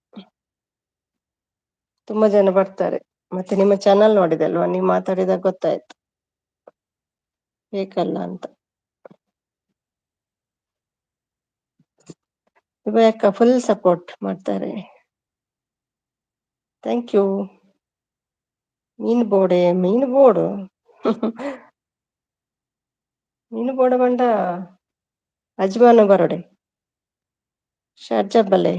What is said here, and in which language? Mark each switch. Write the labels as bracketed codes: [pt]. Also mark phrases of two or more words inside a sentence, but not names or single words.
[kn] ತುಂಬಾ ಜನ ಬರ್ತಾರೆ. ಮತ್ತೆ ನಿಮ್ಮ ಚಾನಲ್ ನೋಡಿದಲ್ವಾ, ನೀವು ಮಾತಾಡಿದಾಗ ಗೊತ್ತಾಯ್ತು ಫೇಕ್ ಅಲ್ಲ ಅಂತ. ಅಕ್ಕ [en] full support [kn] ಮಾಡ್ತಾರೆ. [en] thank you. [tcy] ಮೀನು ಬೋಡೆ ಮೀನು ಬೋಡು. ಮೀನು ಬೋಡ ಬಂಡ ಅಜ್ಮಾನು ಬರೋಡೆ ಶಾರ್ಜಾ ಬಲೆ.